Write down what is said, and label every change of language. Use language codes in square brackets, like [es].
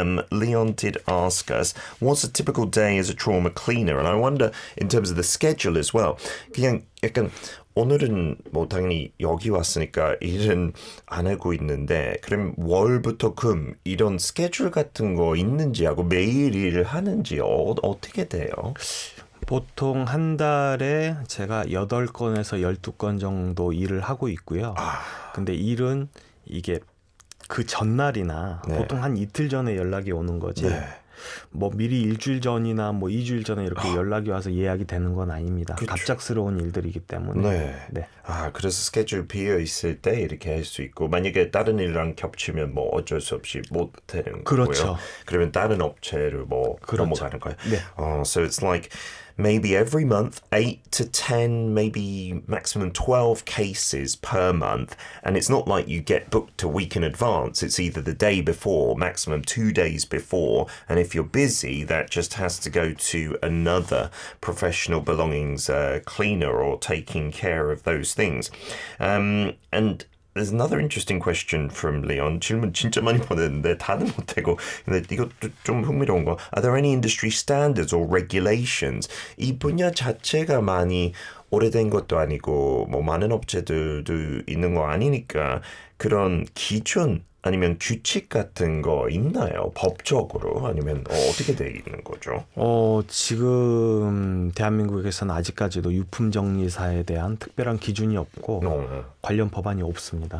[en] Leon did ask us, what's a typical day as a trauma cleaner? And I wonder, in terms of the schedule as well, [ko] 그냥 약간 오늘은 뭐 당연히 여기 왔으니까 일은 안 하고 있는데 그럼 월부터 금 이런 스케줄 같은 거 있는지 하고 매일 일을 하는지 어떻게 돼요? 보통 한 달에 제가 8건에서 12건 정도 일을 하고 있고요. 근데 일은 이게 그 전날이나 보통 한 이틀 전에 연락이 오는 거지. 뭐 미리 일주일 전이나 뭐 2주일 전에 이렇게 연락이 와서 예약이 되는 건 아닙니다. 그쵸. 갑작스러운 일들이기 때문에. 네. 그래서 스케줄 비어 있을 때 이렇게 할 수 있고 만약에 다른 일이랑 겹치면 뭐 어쩔 수 없이 못 되는 그렇죠. 거고요. 그러면 다른 업체를 뭐 넘어가는 거예요. 네. [en] So it's like maybe every month, 8 to 10, maybe maximum 12 cases per month. And it's not like you get booked a week in advance. It's either the day before, maximum 2 days before. And if you're busy, that just has to go to another professional belongings cleaner or taking care of those things. And there's another interesting question from Leon. [ko] 질문 진짜 많이 보냈는데 다는 못하고 근데 이것도 좀 흥미로운 거. [en] Are there any industry standards or regulations? [ko] 이 분야 자체가 많이 오래된 것도 아니고 뭐 많은 업체들도 있는 거 아니니까 그런 기준 아니면 규칙 같은 거 있나요? 법적으로 아니면 어떻게 돼 있는 거죠? 지금 대한민국에서는 아직까지도 유품정리사에 대한 특별한 기준이 없고 관련 법안이 없습니다.